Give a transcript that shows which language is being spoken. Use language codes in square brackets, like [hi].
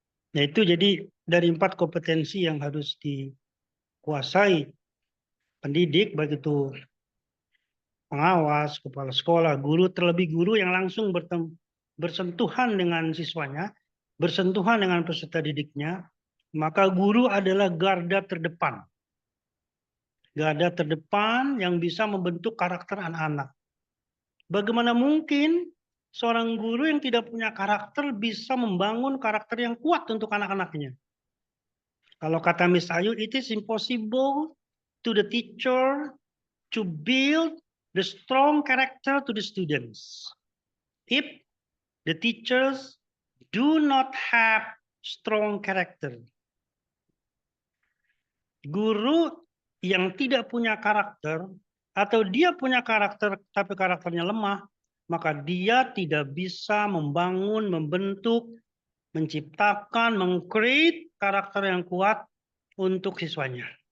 [id] Nah, itu jadi dari 4 kompetensi yang harus dikuasai pendidik, baik itu pengawas, kepala sekolah, guru, terlebih guru yang langsung bersentuhan dengan siswanya, bersentuhan dengan peserta didiknya, maka guru adalah garda terdepan. Garda terdepan yang bisa membentuk karakter anak-anak. Bagaimana mungkin seorang guru yang tidak punya karakter bisa membangun karakter yang kuat untuk anak-anaknya? Kalau kata Miss Ayu, [en] it is impossible to the teacher to build the strong character to the students if the teachers do not have strong character. [id] Guru yang tidak punya karakter atau dia punya karakter tapi karakternya lemah, maka dia tidak bisa membangun, membentuk, menciptakan, meng-create karakter yang kuat untuk siswanya.